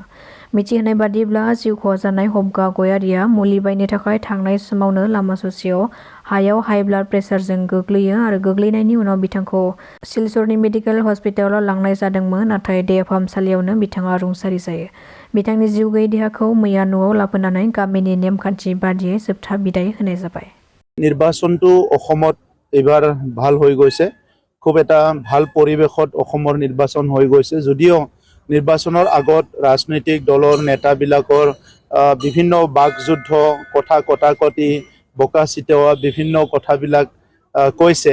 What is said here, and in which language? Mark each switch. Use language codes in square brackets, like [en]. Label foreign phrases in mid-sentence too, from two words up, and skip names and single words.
[brx] मिथिहोनाय बादिब्ला जिउ खहा जानाय हबगा गयारीया मुलि बायनो थाखाय थांनाय समावनो लामा ससेयाव हायाव हाइ ब्लाड प्रेसारजों गोग्लैयो आरो गोग्लैनायनि उनाव बिथांखौ सिलचरनि मेडिकेल हस्पिटालाव लांनाय जादोंमोन, नाथाय देहा फाहामसालियावनो बिथाङा रुंसारि जायो। बिथांनि जिउ गैयै देहाखौ मैया न'आव लाबोनानै गामिनि नेमखान्थि बादियै जोबथा बिदाय होनाय जाबाय। [as] নিৰ্বাচনটো অসমত এবাৰ ভাল হৈ গৈছে। খুব এটা ভাল পৰিৱেশত অসমৰ নিৰ্বাচন হৈ গৈছে। যদিও নিৰ্বাচনৰ আগত ৰাজনৈতিক দলৰ নেতাবিলাকৰ বিভিন্ন বাকযুদ্ধ, কথা কটাকটি, বকা চিতৱা বিভিন্ন কথাবিলাক কৈছে।